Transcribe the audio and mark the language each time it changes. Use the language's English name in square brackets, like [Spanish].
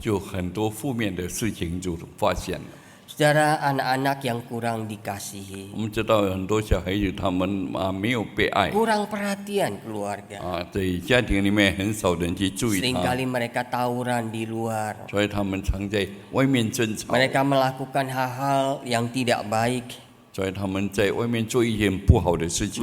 [Chinese] 就很多负面的事情就发现了。 [Indonesian] Saudara, anak-anak yang kurang dikasihi, [Chinese] 我们知道很多小孩子他们没有被爱 [Indonesian] kurang perhatian keluarga. [Chinese] 在家庭里面很少人去注意他， [Indonesian] Seringkali mereka tawuran di luar. [Chinese] 所以他们常在外面争吵， [Indonesian] Mereka melakukan hal-hal yang tidak baik. [Chinese] 所以他们在外面做一件不好的事情，